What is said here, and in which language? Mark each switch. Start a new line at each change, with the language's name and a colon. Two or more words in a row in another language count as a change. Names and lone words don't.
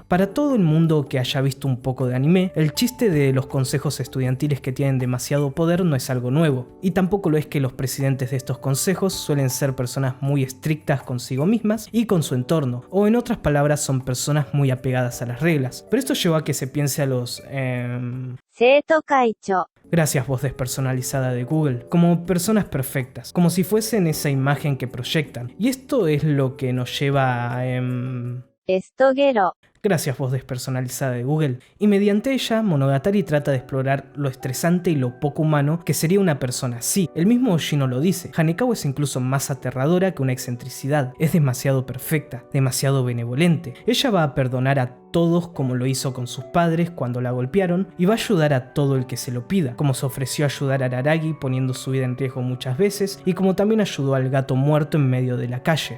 Spanish: Para todo el mundo que haya visto un poco de anime, el chiste de los consejos estudiantiles que tienen demasiado poder no es algo nuevo, y tampoco lo es que los presidentes de estos consejos suelen ser personas muy estrictas consigo mismas y con su entorno, o en otras palabras son personas muy apegadas a las reglas. Pero esto lleva a que se piense a los...
Japanese: 生徒会長
Spanish: Gracias, voz despersonalizada de Google, como personas perfectas, como si fuesen esa imagen que proyectan. Y esto es lo que nos lleva a... エストゲロ Gracias, voz despersonalizada de Google. Y mediante ella, Monogatari trata de explorar lo estresante y lo poco humano que sería una persona así. El mismo Oshino lo dice. Hanekawa es incluso más aterradora que una excentricidad. Es demasiado perfecta, demasiado benevolente. Ella va a perdonar a todos como lo hizo con sus padres cuando la golpearon y va a ayudar a todo el que se lo pida, como se ofreció a ayudar a Araragi poniendo su vida en riesgo muchas veces y como también ayudó al gato muerto en medio de la calle.